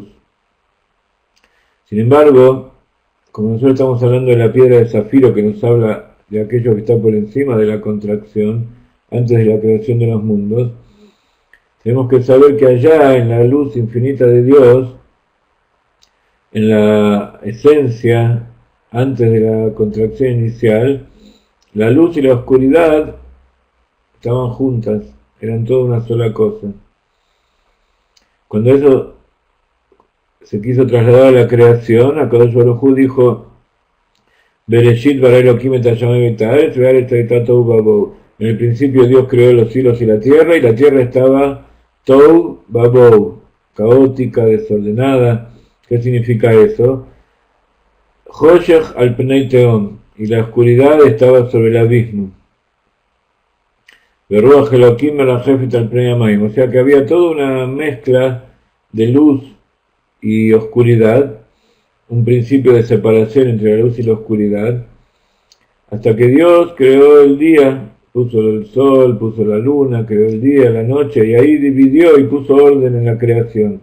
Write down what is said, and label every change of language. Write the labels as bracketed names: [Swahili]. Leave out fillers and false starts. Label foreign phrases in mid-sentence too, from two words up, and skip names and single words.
[Spanish] Sin embargo, como nosotros estamos hablando de la piedra de zafiro que nos habla de aquello que está por encima de la contracción, antes de la creación de los mundos, tenemos que saber que allá en la luz infinita de Dios, en la esencia, antes de la contracción inicial, la luz y la oscuridad estaban juntas, eran toda una sola cosa. Cuando eso se quiso trasladar a la creación, [Hebrew] הקדוש ברוך הוא dijo, בראשית ברא אלהים את השמים את הארץ והארץ היתה תהו ובהו. [Spanish] En el principio Dios creó los cielos y la tierra estaba [Hebrew] תהו ובהו, [Spanish] caótica, desordenada. ¿Qué significa eso? [Hebrew] חושך על פני תהום, [Spanish] y la oscuridad estaba sobre el abismo. [Hebrew] de רוח אלהים מרחפת על פני המים. [Spanish] O sea que había toda una mezcla de luz y oscuridad, un principio de separación entre la luz y la oscuridad, hasta que Dios creó el día, puso el sol, puso la luna, creó el día, la noche, y ahí dividió y puso orden en la creación.